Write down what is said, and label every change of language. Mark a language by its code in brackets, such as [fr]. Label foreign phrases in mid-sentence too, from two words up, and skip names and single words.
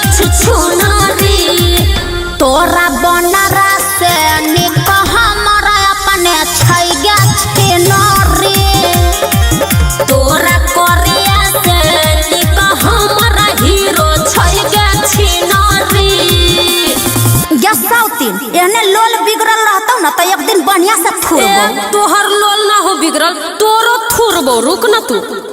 [mai] तोरा बनरा से निक हमरा अपने छै गे छिनरी तोरा करिया से निक हमरा हीरो छै गे छिनारी गे सौतीन एहने लोल बिगड़ल रहतौ न त एक दिन बढ़िया से थुरबो तोहर लोल ना हो बिगड़ल तोरो थुरबो रुक न तू